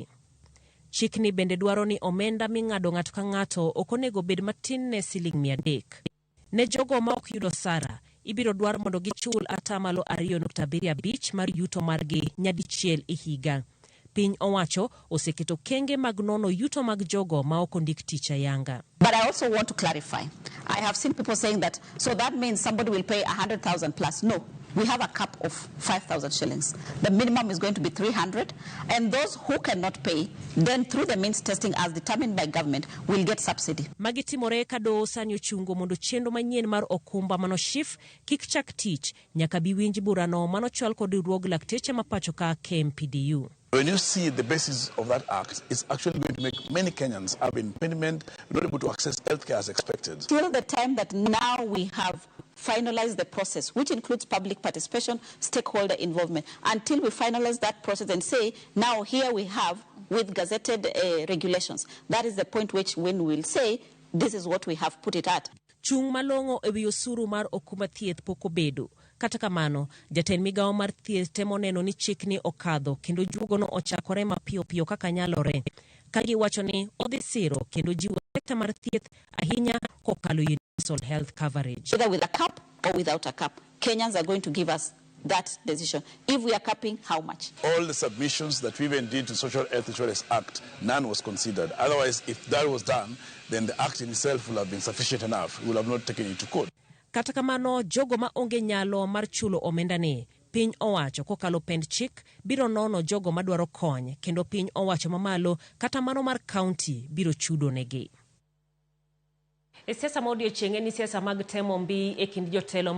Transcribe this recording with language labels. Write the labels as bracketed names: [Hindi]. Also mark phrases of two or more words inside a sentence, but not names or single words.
[Luo (Kenya and Tanzania)] Chikni bende dwaro ni omenda ming'ado ng'ato ka ng'ato ok onego bed matin ne siling 300. Ne jogo ma ok yudo sara, ibiro dwar mondo gichul 2.75 mar yuto margi nyadichiel e higa. Piny owacho oseketo kenge mag nono yuto mag jogo ma ok ondik tich ayanga. [English] But I also want to clarify. I have seen people saying that, so that means somebody will pay 100,000 plus. No. We have a cap of 5,000 shillings. The minimum is going to be 300. And those who cannot pay, then through the means testing as determined by government, will get subsidy. [Luo (Kenya and Tanzania)] Magitimore kado sani ochungo mondo chenro manyien mar okumba mano SHIF kik chak tich nyaka bi winj burano mano chwal kod riwruog lakteche mapacho ka KMPDU. [English] When you see the basis of that act, it's actually going to make many Kenyans have impediment, not able to access healthcare as expected. Till the time that now we have finalized the process, which includes public participation, stakeholder involvement, until we finalize that process and say, now here we have with gazetted regulations, that is the point when we will say, this is what we have put it at. [Luo (Kenya and Tanzania)] Chung malongo ewi osuru mar okumba thieth poko bedo. Kata kamano, jatend migao mar thieth temo neno ni chikni okadho kendo juogono ochakore mapiyo kaka nyalore. Kagi wacho ni odhi siro kendo jiwo sekta mar thieth ahinya kokalo [English] universal health coverage. Whether with a cap or without a cap, Kenyans are going to give us that decision. If we are capping, how much? All the submissions that we even did to Social Health Insurance Act, none was considered. Otherwise, if that was done, then the act in itself will have been sufficient enough. We will have not taken it to court. [Luo (Kenya and Tanzania)] Kata kamano, jogo ma onge nyalo mar chulo omenda ne, piny owacho kokalo pend chik biro nono jogo madwaro kony kendo piny owacho mamalo kata mano mar county biro chudo negi. E siasa ma odiechieng' ni siasa mag temo mbi e kind jotelo